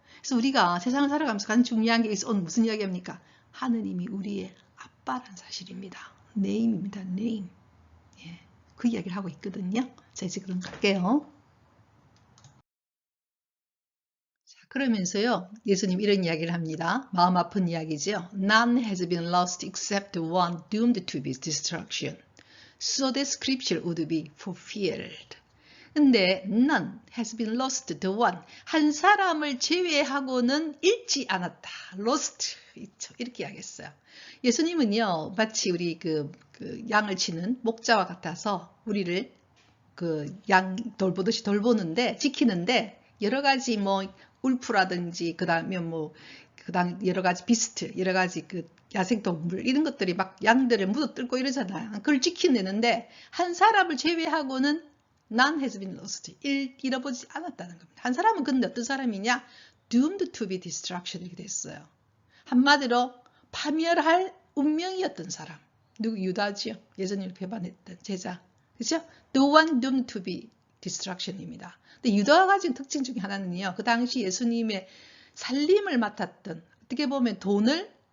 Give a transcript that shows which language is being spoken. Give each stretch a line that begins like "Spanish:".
Korean: 그래서 우리가 세상을 살아가면서 가장 중요한 게 있어. 오늘 무슨 이야기합니까? 하느님이 우리의 아빠란 사실입니다. name입니다. name. 예, 그 이야기를 하고 있거든요. 자, 이제 그럼 갈게요. 자, 그러면서요. 예수님 이런 이야기를 합니다. 마음 아픈 이야기죠.
English: None has been lost except one doomed to be destruction. So that scripture would be fulfilled.
Korean: 근데
English: none has been lost, the one.
Korean: 한 사람을 제외하고는 잃지 않았다. lost. 이렇게 하겠어요. 예수님은요, 마치 우리 그 양을 치는 목자와 같아서 우리를 그 양 돌보듯이 돌보는데, 지키는데, 여러 가지 뭐, 울프라든지, 그 다음에 뭐, 여러 가지 비스트, 여러 가지 그 야생동물, 이런 것들이 막 양들을 묻어뜯고 이러잖아요. 그걸 지켜내는데, 한 사람을 제외하고는
English: None has been lost.
Korean: 잃어보지 않았다는 겁니다. 한 사람은 근데 어떤 사람이냐?
English: Doomed to be destruction
Korean: 이렇게 됐어요. 한마디로 파멸할 운명이었던 사람. 누구? 유다지요. 예수님을 배반했던 제자. 그죠?
English: The one doomed to be destruction입니다.
Korean: 근데 유다가 가진 특징 중에 하나는요. 그 당시 예수님의 살림을 맡았던, 어떻게 보면 돈을